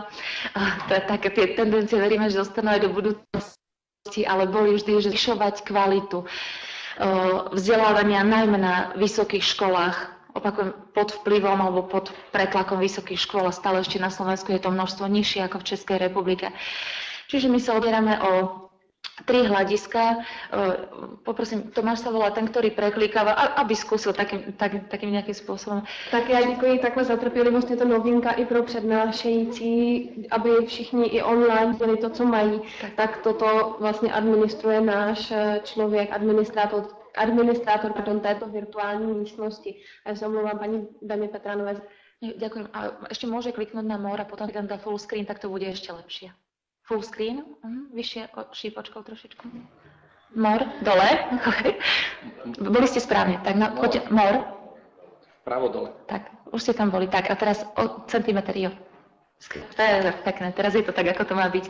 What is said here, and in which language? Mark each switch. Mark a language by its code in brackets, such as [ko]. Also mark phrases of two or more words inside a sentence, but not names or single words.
[sk] Také tie tendencie veríme, že zostanú aj do budúcnosti, ale boli vždy, že zvyšovať kvalitu vzdelávania najmä na vysokých školách, opakujem, pod vplyvom alebo pod pretlakom vysokých škôl a stále ešte na Slovensku je to množstvo nižšie ako v Českej republike. Čiže my sa opierame o 3 hľadiska. Poprosím, Tomáš sa volá ten, ktorý preklikáva, aby skúsil takým nejakým spôsobom. [cs] Tak já děkuji takhle za trpělivost, je to novinka i pro přednášející, aby všichni i online dělali to, co mají. Tak toto vlastně administruje náš člověk, administrátor této virtuální místnosti. A já se omlouvám paní Daně Petránové. [sk] Ďakujem. A ešte môže kliknúť na more a potom tam dá [en] full screen, [sk] tak to bude ešte lepšie. [en] Full screen, [sk] vyššie šípočkou trošičku. More, dole. Okay. Boli ste správne, tak poďte, more. Vpravo dole. Tak, už ste tam boli, tak a teraz o centimetr, jo. To je pekné, teraz je to tak, ako to má byť.